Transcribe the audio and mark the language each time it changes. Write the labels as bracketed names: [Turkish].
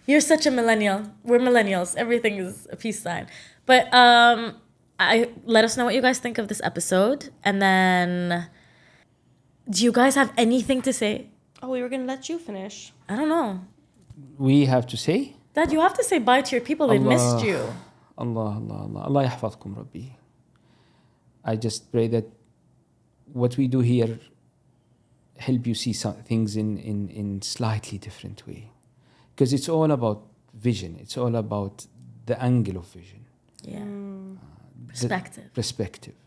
[English] You're such a millennial. We're millennials. Everything is a peace sign. But let us know what you guys think of this episode. And then... Do you guys have anything to say? Oh, we were going to let you finish. I don't know. We have to say... Dad, you have to say bye to your people. They've missed you. [Arabic] Allah يحفظكم ربي. [English] I just pray that what we do here help you see some things in slightly different way. Because it's all about vision. It's all about the angle of vision. Yeah. Perspective. Perspective.